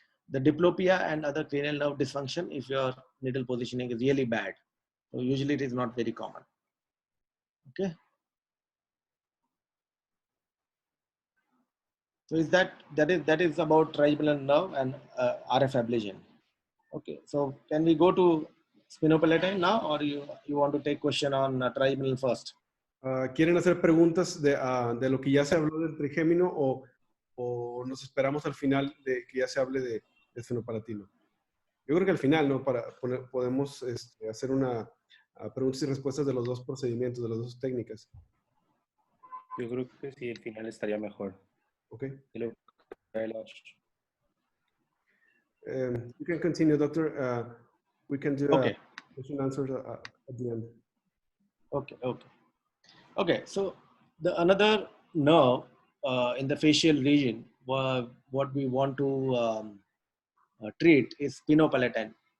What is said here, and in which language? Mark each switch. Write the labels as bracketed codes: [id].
[en] The diplopia and other cranial nerve dysfunction, if your needle positioning is really bad, so usually it is not very common. Okay. So that is about trigeminal nerve and RF ablation. Okay. So can we go to Sphenopalatine now, or you want to take question on trigeminal first? [es] ¿Quieren hacer preguntas de lo que ya se habló del trigémino o nos esperamos al final de que ya se hable de esfenopalatino? Yo creo que al final, ¿no? Podemos hacer una preguntas y respuestas de los dos procedimientos, de las dos técnicas. Yo creo que sí, el final estaría mejor. [en] Ok. Hello, Kailash. You can continue, doctor. We can do Okay. question answers at the end. Okay. So the another nerve in the facial region, what we want to treat is Sphenopalatine.